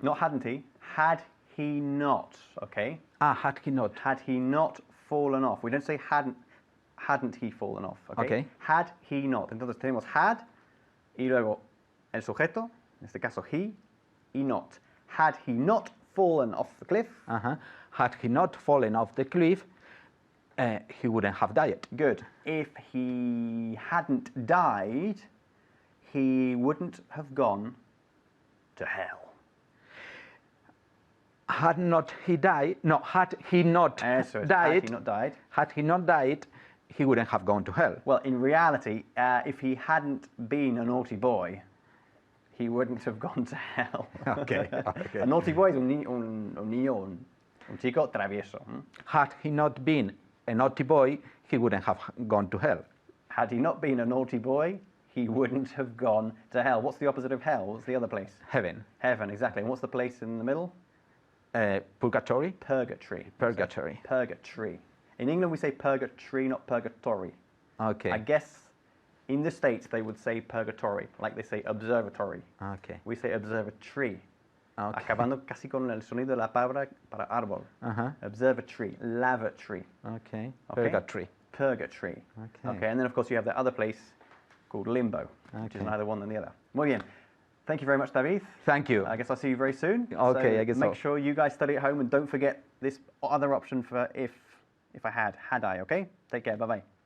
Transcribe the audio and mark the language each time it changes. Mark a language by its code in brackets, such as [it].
[en] Not hadn't he, had he not, okay? Had he not? Had he not fallen off. We don't say hadn't he fallen off, okay? Okay. Had he not. [es] Entonces tenemos [en] had [es] y luego el sujeto, en este caso he, y not. [en] Had he not fallen off the cliff. Had he not fallen off the cliff, he wouldn't have died. Good. If he hadn't died, he wouldn't have gone to hell. Had not he died? No, had he not died? Had he not died? Had he not died, he wouldn't have gone to hell. Well, in reality, if he hadn't been a naughty boy, he wouldn't have gone to hell. Okay. A naughty boy [es] es un niño, un chico travieso. [en] Had he not been a naughty boy, he wouldn't have gone to hell. Had he not been a naughty boy, he wouldn't have gone to hell. What's the opposite of hell? What's the other place? Heaven. Heaven, exactly. And what's the place in the middle? Purgatory? Purgatory. Purgatory. Purgatory. In England, we say purgatory, not purgatory. Okay. I guess in the States, they would say purgatory, like they say observatory. Okay. We say observatory. Okay. [es] Acabando casi con el sonido de la palabra para árbol. [en] Observatory, lavatory. Okay. Purgatory. Purgatory. Okay. Okay, and then of course you have the other place called limbo, which is neither one than the other. [es] Muy bien. [en] Thank you very much, David. Thank you. I guess I'll see you very soon. Okay, so I guess make so. sure you guys study at home and don't forget this other option for if I had I, okay? Take care, bye-bye.